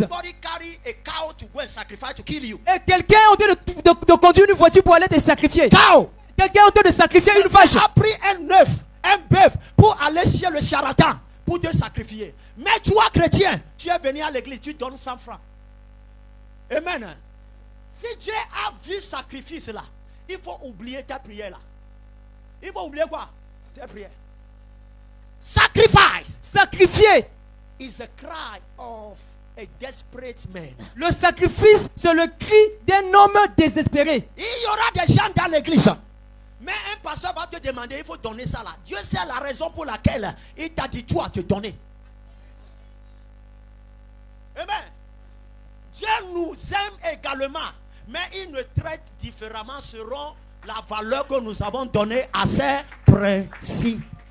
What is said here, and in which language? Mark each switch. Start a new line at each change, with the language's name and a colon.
English: somebody carry a cow to go and sacrifice to kill you.
French: Et quelqu'un est en train de conduire une voiture pour aller te sacrifier.
English: Cow.
French: Quelqu'un est en train de sacrifier une vache. A pris un bœuf pour aller chez le charlatan pour te sacrifier. Mais toi, chrétien, tu es venu à l'église, tu donnes 100 francs. Amen. Si Dieu a vu sacrifice là, il faut oublier ta prière là. Il faut oublier quoi? Ta prière. Sacrifice Sacrifier.
English: is a cry of a desperate man.
French: Le sacrifice, c'est le cri d'un homme désespéré. Il y aura des gens dans l'église. Mais un pasteur va te demander, il faut donner ça là. Dieu sait la raison pour laquelle il t'a dit toi te donner. Amen. Dieu nous aime également, mais il nous traite différemment selon la valeur que nous avons donnée à ses principes.